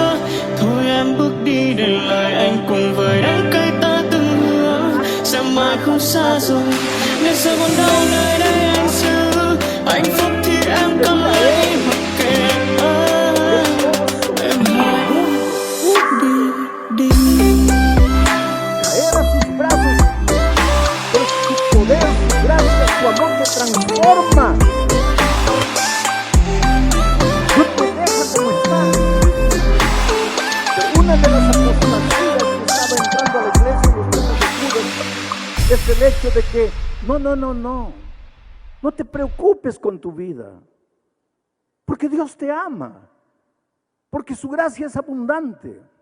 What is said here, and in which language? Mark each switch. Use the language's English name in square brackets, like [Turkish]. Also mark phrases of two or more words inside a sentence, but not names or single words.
[Vietnamese] Thôi em bước đi để lại anh cùng với đắng cay ta từng hứa. Sẽ mãi không xa rời, nếu sẽ buồn đau nơi đây anh giữ. Hạnh phúc thì em cần lấy mặc kệ em hay. Đi. [Spanish] Caer a sus brazos es su poder, su gracia, su amor que transforma. No te deja como estás. Pero una de las apostasías que estaba entrando a la iglesia en los tiempos de Judas es el hecho de que no te preocupes con tu vida, porque Dios te ama, porque su gracia es abundante.